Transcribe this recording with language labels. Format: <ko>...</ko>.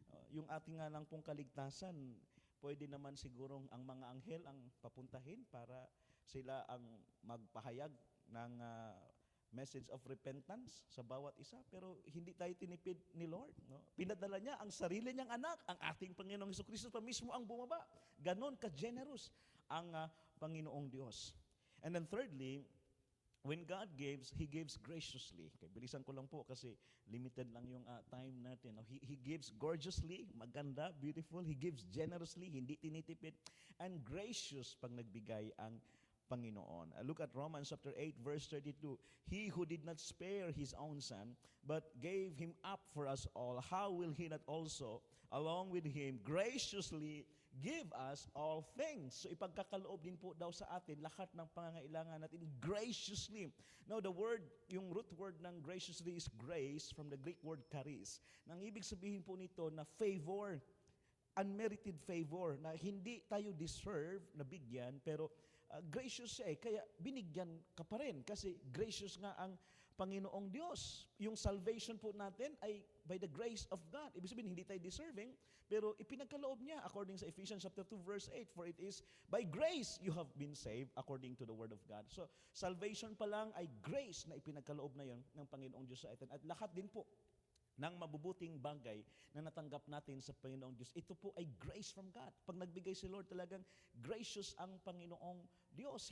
<tl>Yung ating nga lang pong kaligtasan, pwede naman sigurong ang mga anghel ang papuntahin para sila ang magpahayag ng message of repentance sa bawat isa, pero hindi tayo tinipid ni Lord. No? Pinadala niya ang sarili niyang anak, ang ating Panginoong Hesukristo pa mismo ang bumaba. Ganon ka-generous ang Panginoong Diyos.</tl> <en>And then thirdly, when God gives, He gives graciously.</en> <tl>Okay, bilisan ko lang po kasi limited lang yung time natin. No?</tl> <en>He gives gorgeously, maganda, beautiful. He gives generously, hindi tinitipid.</en> <tl>And gracious pag nagbigay ang Panginoon.</tl> <en>Look at Romans chapter 8 verse 32. He who did not spare His own Son, but gave Him up for us all, how will He not also, along with Him, graciously give us all things?</en> <tl>So ipagkakaloob din po daw sa atin lahat ng pangangailangan natin graciously.</tl> <en>Now the word, yung root word ng graciously is grace from the Greek word charis.</en> <tl>Nang ibig sabihin po nito na favor, unmerited favor, na hindi tayo deserve na bigyan, pero gracious siya kaya binigyan ka pa rin kasi gracious nga ang Panginoong Diyos.</tl> <en>Yung salvation po natin ay by the grace of God.</en> <tl>Ibig sabihin, hindi tayo deserving, pero ipinagkaloob niya according sa Ephesians chapter 2 verse 8, for it is by grace you have been saved according to the word of God. So, salvation pa lang ay grace na ipinagkaloob na yon ng Panginoong Diyos sa atin. At lahat din po ng mabubuting bagay na natanggap natin sa Panginoong Diyos, ito po ay grace from God. Pag nagbigay si Lord, talagang gracious ang Panginoong Diyos.</tl>